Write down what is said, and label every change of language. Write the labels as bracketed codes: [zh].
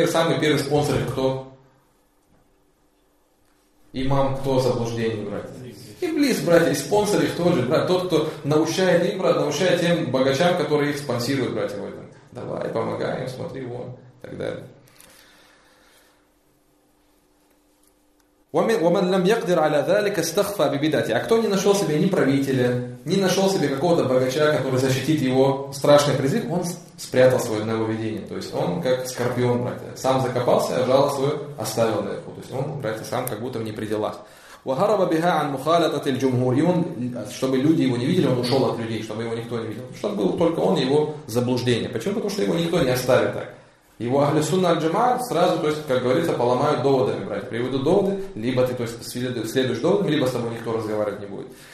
[ru] Самый первый спонсор кто? Имам, кто заблуждение, братья? Иблис, братья, и спонсор их тоже, брат. Тот, кто научает им, брат, научает тем богачам, которые их спонсируют, братья, в этом. Давай, помогаем, смотри, вон, и так далее. [ar] ومن لم يقدر على ذلك استخفى ببدعته. [ru] А кто не нашел себе ни правителя, не нашел себе какого-то богача, который защитит его страшный призыв, он спрятал свое нововведение. То есть он как скорпион, братья, сам закопался, а жало свое оставил на его. То есть он, братья, сам как будто не при делах. [ar] وهرب بها عن مخالطة الجمهور. [ru] И он, чтобы люди его не видели, он ушел от людей, чтобы его никто не видел. Чтобы был только он и его заблуждение. Почему? Потому что его никто не оставит так. Его ахли сунна аль-джамаа сразу, то есть, как говорится, поломают доводами, братья. Приведут доводы, либо ты, то есть, следуешь доводам, либо с тобой никто разговаривать не будет.